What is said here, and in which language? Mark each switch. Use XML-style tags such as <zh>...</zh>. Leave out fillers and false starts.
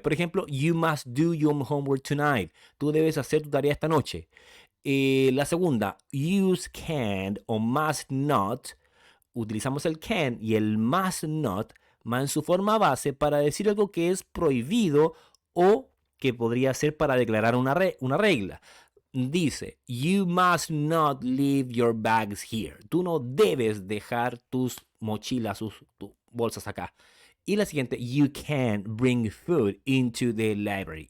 <es>Por ejemplo,</es> <en>you must do your homework tonight.</en> <es>Tú debes hacer tu tarea esta noche. La segunda, use can o must not. Utilizamos el can y el must not más en su forma base para decir algo que es prohibido o que podría ser para declarar una regla. Dice,</es> <en>you must not leave your bags here.</en> <es>Tú no debes dejar tus mochilas, tus bolsas acá. Y la siguiente,</es> <en>you can't bring food into the library.</en>